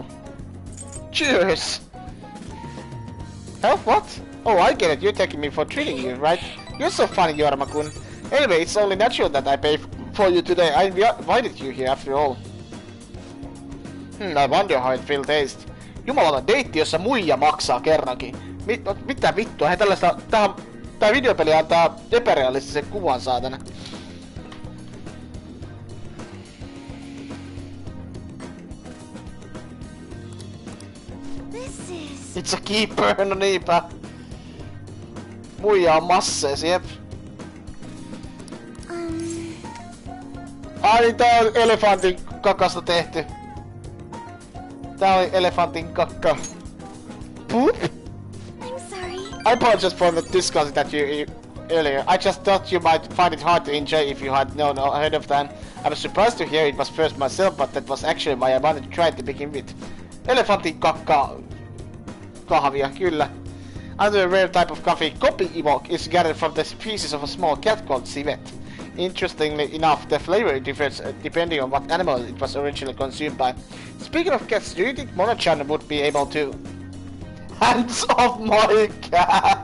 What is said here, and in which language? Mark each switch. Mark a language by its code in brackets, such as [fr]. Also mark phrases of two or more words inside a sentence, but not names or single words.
[en] Cheers! Oh, what? Oh, I get it. You're taking me for treating you, right? You're so funny, Jorma-kun. Anyway, it's only natural that I pay for you today. I invited you here after all. I wonder how it will taste. [fi] Jumalauta, deitti, jossa muija maksaa kerrankin. Mitä vittua? Hei tällaista... Tää videopeli antaa epärealistisen kuvan, saatana. [en] It's a keeper, [fi] no niinpä. Muija on massees, jep. Ai niin, tää on elefantin kakasta tehty. Tää oli elefantin kakka. [en] Poop? I'm sorry. I apologize for not discussing that you earlier. I just thought you might find it hard to enjoy if you had known ahead of time. I was surprised to hear it was first myself, but that was actually why I wanted to try it to begin with. [fi] Elefantin kakka kahvia, kyllä. [en] Another rare type of coffee, Kopi Ivok, is gathered from the species of a small cat called civet. Interestingly enough, the flavor differs depending on what animal it was originally consumed by. Speaking of cats, do you think Mono-chan would be able to... Hands off my cat!